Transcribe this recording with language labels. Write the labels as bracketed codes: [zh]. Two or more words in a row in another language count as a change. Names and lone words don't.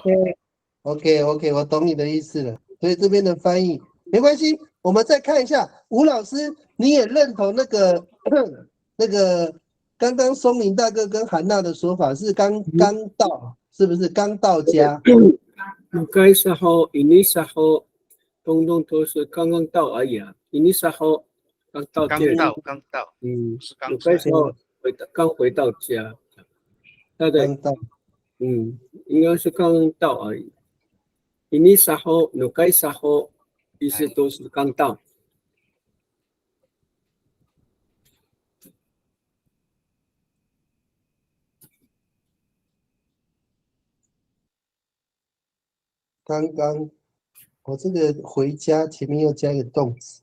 [zh] OK， 我懂你的意思了。所以这边的翻译没关系，我们再看一下吴老师，你也认同那个刚刚松林大哥跟韩娜的说法是刚到，是不是刚到家 [tay] ？Nukai saho ini saho， [zh] 通通都是刚刚到而已啊。 [tay] ini saho [zh] 刚到，是刚才。 [tay] Nukai saho [zh] 刚回到家，他的应该是刚到而已。 [tay] ini saho、nukai saho， [zh] 意思都是刚到。刚刚，我这个回家前面又加一个动词，